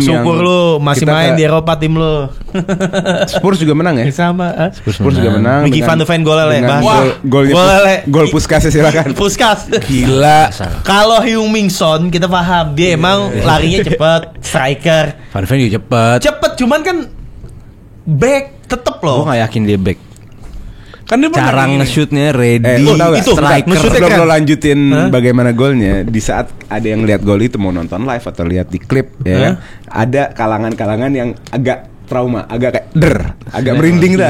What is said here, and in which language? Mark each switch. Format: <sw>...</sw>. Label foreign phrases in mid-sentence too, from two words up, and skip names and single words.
<id>game yang bersyukur lu masih kita main ke- di Eropa tim lu. Spurs juga menang ya. Sama. Spurs juga menang. Mickey dengan- Van de Ven gol lele. dengan Wah, golnya gol lele. gol Puskas ya, silakan. Puskas. Gila. Kalau Heung-min Son kita paham dia emang larinya cepet, striker. Van de Ven juga cepet. Cepet cuman kan back tetep Gue loh. gak yakin dia back. Kan dia Cara pernah gini. nge-shootnya ready. Lu tahu gak? itu, Striker. nge-shootnya Sebelum keren. lo lanjutin bagaimana golnya, di saat ada yang lihat gol itu mau nonton live atau lihat di klip ya kan, ada kalangan-kalangan yang agak trauma, agak kayak agak merinding dah.</id>